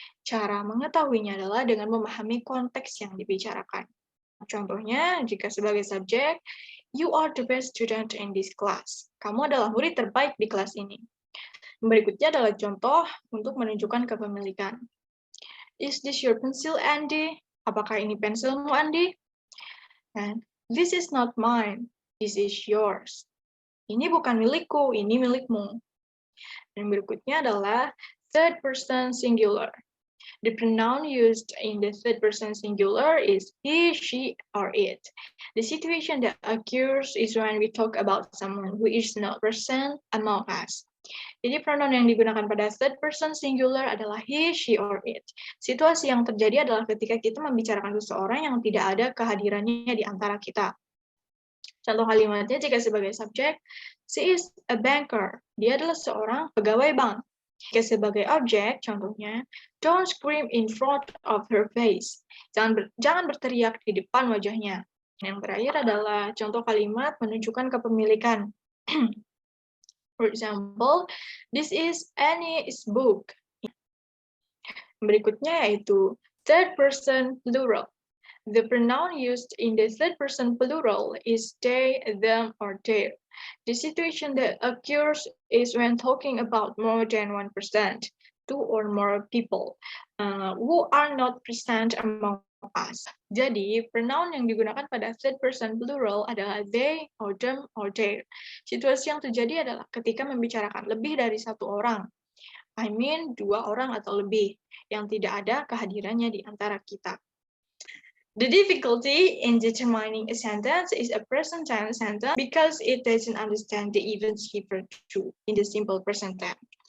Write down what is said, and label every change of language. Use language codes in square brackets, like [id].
[id] Cara mengetahuinya adalah dengan memahami konteks yang dibicarakan. Contohnya, jika sebagai subjek, [en] you are the best student in this class. [id] Kamu adalah murid terbaik di kelas ini. Berikutnya adalah contoh untuk menunjukkan kepemilikan. [en] Is this your pencil, Andy? [id] Apakah ini pensilmu, Andy? [en] And this is not mine. This is yours. [id] Ini bukan milikku, ini milikmu. Dan berikutnya adalah third person singular. [en] The pronoun used in the third person singular is he, she, or it. The situation that occurs is when we talk about someone who is not present among us. [id] Jadi pronoun yang digunakan pada third person singular adalah he, she, or it. Situasi yang terjadi adalah ketika kita membicarakan seseorang yang tidak ada kehadirannya di antara kita. Contoh kalimatnya jika sebagai subjek, [en] she is a banker. [id] Dia adalah seorang pegawai bank. Jika sebagai objek, contohnya, [en] don't scream in front of her face. [id] Jangan berteriak di depan wajahnya. Yang terakhir adalah contoh kalimat menunjukkan kepemilikan. [en] For example, this is Annie's book. [id] Berikutnya yaitu [en] third person plural. The pronoun used in the third person plural is they, them, or their. The situation that occurs is when talking about more than one person, two or more people who are not present among us. [id] Jadi, pronoun yang digunakan pada third person plural adalah they, or them, or their. Situasi yang terjadi adalah ketika membicarakan lebih dari satu orang. [en] I mean, [id] dua orang atau lebih, yang tidak ada kehadirannya di antara kita. [en] The difficulty in determining a sentence is a present tense sentence because it doesn't understand the events referred to in the simple present tense.